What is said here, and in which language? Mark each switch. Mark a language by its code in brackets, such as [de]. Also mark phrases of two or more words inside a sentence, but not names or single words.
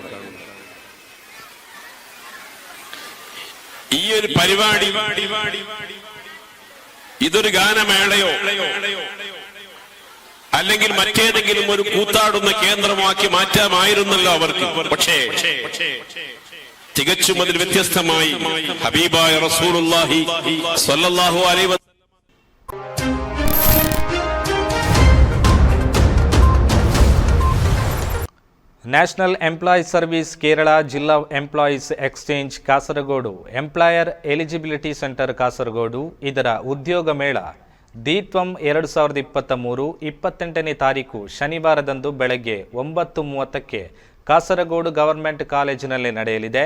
[ml] ഈ ഒരു പരിപാടി ഇതൊരു ഗാനമേളയോ അല്ലെങ്കിൽ മറ്റേതെങ്കിലും ഒരു കൂത്താടുന്ന കേന്ദ്രമാക്കി മാറ്റാമായിരുന്നല്ലോ അവർക്ക്. പക്ഷേ തികച്ചും അതിൽ വ്യത്യസ്തമായി ഹബീബായ [ar] رسول الله صلى الله عليه وسلم [kn] ನ್ಯಾಷನಲ್ ಎಂಪ್ಲಾಯೀಸ್ ಸರ್ವಿಸ್ ಕೇರಳ ಜಿಲ್ಲಾ ಎಂಪ್ಲಾಯೀಸ್ ಎಕ್ಸ್ಚೇಂಜ್ ಕಾಸರಗೋಡು ಎಂಪ್ಲಾಯರ್ ಎಲಿಜಿಬಿಲಿಟಿ ಸೆಂಟರ್ ಕಾಸರಗೋಡು ಇದರ ಉದ್ಯೋಗ ಮೇಳ ದೀತ್ವಂ 2023 28ನೇ ತಾರೀಕು ಶನಿವಾರದಂದು ಬೆಳಗ್ಗೆ 9:30ಕ್ಕೆ ಕಾಸರಗೋಡು [en] Government college [kn] ನಡೆಯಲಿದೆ.